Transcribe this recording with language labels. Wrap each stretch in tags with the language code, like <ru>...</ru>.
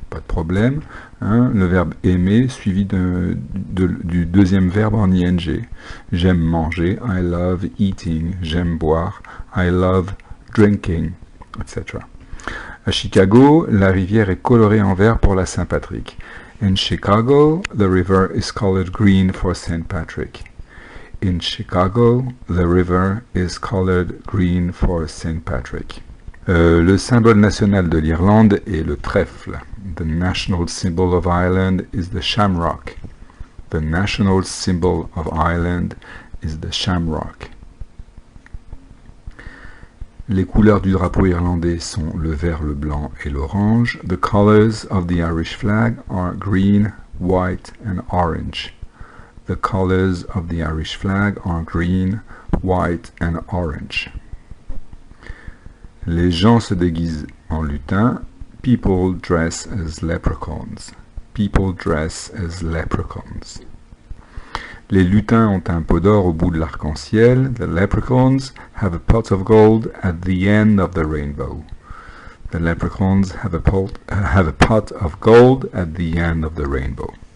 <fr>Pas de problème. Hein, le verbe aimer suivi du deuxième verbe en ing. J'aime manger.</fr> <en>I love eating.</en> <fr>J'aime boire.</fr> <en>I love drinking, etc.</en> <fr>À Chicago, la rivière est colorée en vert pour la Saint-Patrick.</fr> <en>In Chicago, the river is colored green for Saint Patrick. In Chicago, the river is colored green for St. Patrick.</en> <fr>Le symbole national de l'Irlande est le trèfle.</fr> <en>The national symbol of Ireland is the shamrock. The national symbol of Ireland is the shamrock.</en> <fr>Les couleurs du drapeau irlandais sont le vert, le blanc et l'orange.</fr> <en>The colors of the Irish flag are green, white and orange. The colors of the Irish flag are green, white and orange.</en> <fr>Les gens se déguisent en lutins.</fr> <en>People dress as leprechauns. People dress as leprechauns.</en> <fr>Les lutins ont un pot d'or au bout de l'arc-en-ciel.</fr> <en>The leprechauns have a pot of gold at the end of the rainbow. The leprechauns have a pot of gold at the end of the rainbow.</en>